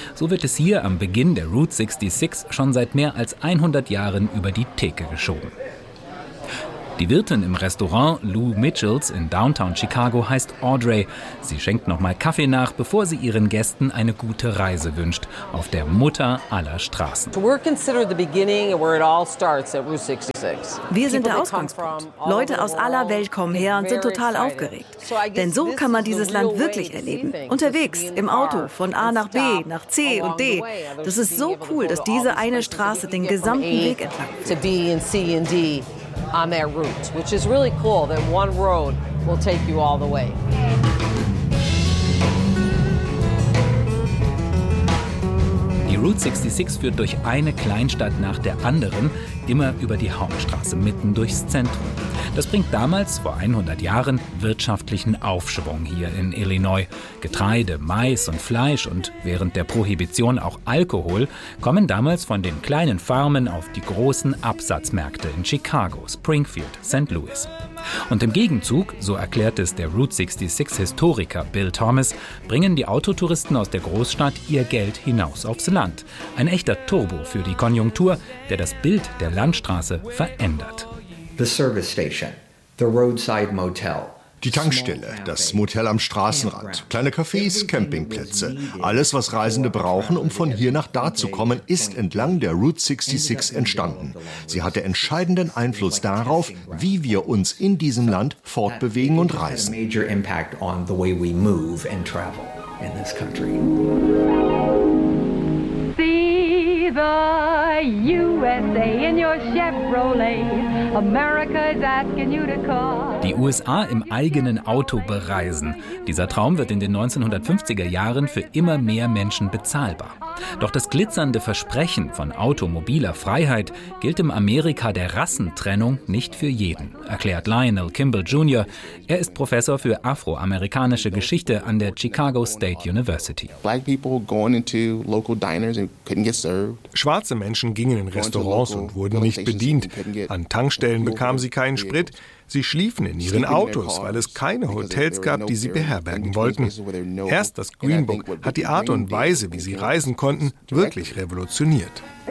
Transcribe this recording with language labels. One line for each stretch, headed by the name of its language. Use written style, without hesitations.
German: So wird es hier am Beginn der Route 66 schon seit mehr als 100 Jahren über die Theke geschoben. Die Wirtin im Restaurant Lou Mitchells in Downtown Chicago heißt Audrey. Sie schenkt nochmal Kaffee nach, bevor sie ihren Gästen eine gute Reise wünscht, auf der Mutter aller Straßen.
English: We're considered the beginning and where it all starts at Route 66.
German: Wir sind der Ausgangspunkt. Leute aus aller Welt kommen her und sind total aufgeregt. Denn so kann man dieses Land wirklich erleben. Unterwegs, im Auto, von A nach B, nach C und D. Das ist so cool, dass diese eine Straße den gesamten Weg entlang führt.
English: On their routes, which is really cool that one road will take you all the way.
German: Die Route 66 führt durch eine Kleinstadt nach der anderen, immer über die Hauptstraße, mitten durchs Zentrum. Das bringt damals, vor 100 Jahren, wirtschaftlichen Aufschwung hier in Illinois. Getreide, Mais und Fleisch und während der Prohibition auch Alkohol kommen damals von den kleinen Farmen auf die großen Absatzmärkte in Chicago, Springfield, St. Louis. Und im Gegenzug, so erklärt es der Route 66-Historiker Bill Thomas, bringen die Autotouristen aus der Großstadt ihr Geld hinaus aufs Land. Ein echter Turbo für die Konjunktur, der das Bild der Landstraße verändert.
English: The service station, the roadside motel.
German: Die Tankstelle, das Motel am Straßenrand, kleine Cafés, Campingplätze. Alles, was Reisende brauchen, um von hier nach da zu kommen, ist entlang der Route 66 entstanden. Sie hatte entscheidenden Einfluss darauf, wie wir uns in diesem Land fortbewegen und reisen.
English: The USA in your Chevrolet. America is asking you to call.
German: Die USA im eigenen Auto bereisen. Dieser Traum wird in den 1950er Jahren für immer mehr Menschen bezahlbar. Doch das glitzernde Versprechen von automobiler Freiheit gilt im Amerika der Rassentrennung nicht für jeden, erklärt Lionel Kimball Jr. Er ist Professor für afroamerikanische Geschichte an der Chicago State University.
English: Black people going into local diners and couldn't get served.
German: Schwarze Menschen gingen in Restaurants und wurden nicht bedient. An Tankstellen bekamen sie keinen Sprit. Sie schliefen in ihren Autos, weil es keine Hotels gab, die sie beherbergen wollten. Erst das Green Book hat die Art und Weise, wie sie reisen konnten, wirklich revolutioniert.